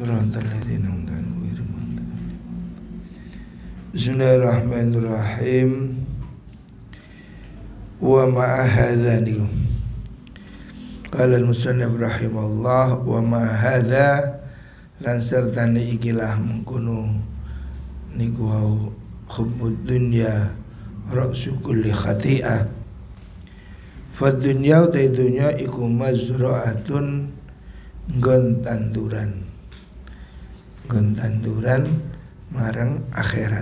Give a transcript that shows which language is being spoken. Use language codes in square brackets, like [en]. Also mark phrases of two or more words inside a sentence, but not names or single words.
[ar] صراط الذين أنعمت عليهم. بسم الله الرحمن الرحيم. ومع هذا قال المصنف رحمه الله ومع هذا [jv] lan sertane ikilah mengkono niku wau [ar] حب الدنيا رأس كل خطيئة. فالدنيا [jv] ta dunya iku mazra'atun nggon tanduran marang akhirat.